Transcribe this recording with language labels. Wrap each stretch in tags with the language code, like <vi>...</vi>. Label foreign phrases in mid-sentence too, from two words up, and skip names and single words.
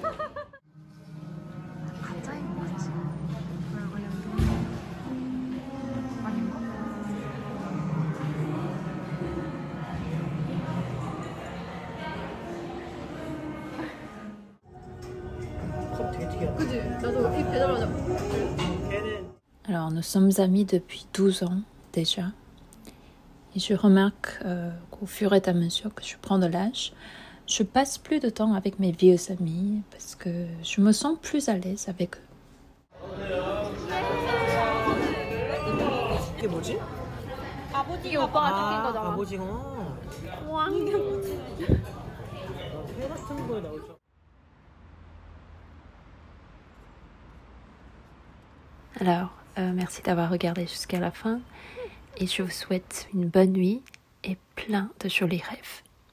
<ko>가짜인 거지. 아닌가? 컵 되게 특이하다. 그치? 나도 이 배달하자. 걔는</ko> <fr>Alors, nous sommes amis depuis 12 ans déjà. Et je remarque qu'au fur et à mesure que je prends de l'âge, je passe plus de temps avec mes vieux amis parce que je me sens plus à l'aise avec eux.</fr> <ko>이게 뭐지? 이게 오빠가 시킨 거잖아. 갑오징어. 왕. 회 같은 거에 나올 줄.</ko> <fr>Alors, merci d'avoir regardé jusqu'à la fin et je vous souhaite une bonne nuit et plein de jolis rêves.</fr>